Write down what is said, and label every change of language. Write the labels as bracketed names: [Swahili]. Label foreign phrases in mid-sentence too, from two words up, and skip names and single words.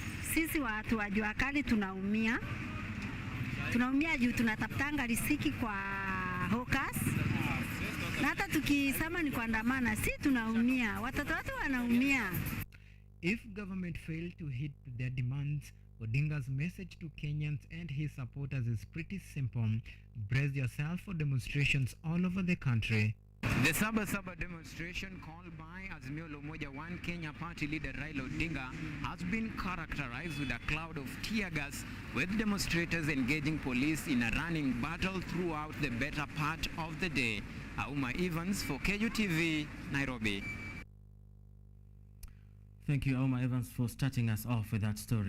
[Swahili] sisi watu wa jua kali tunaumia juu tunatafutanga riziki kwa hawkers. Na hata tukisema ni kuandamana, si tunaumia, watoto wetu wanaumia. [English] If government failed to hit their demands, Odinga's message to Kenyans and his supporters is pretty simple. Brace yourself for demonstrations all over the country. The Saba demonstration called by Azimio la Umoja One Kenya party leader Raila Odinga has been characterized with a cloud of tear gas, with demonstrators engaging police in a running battle throughout the better part of the day. Auma Evans for KUTV, Nairobi. Thank you, Auma Evans, for starting us off with that story.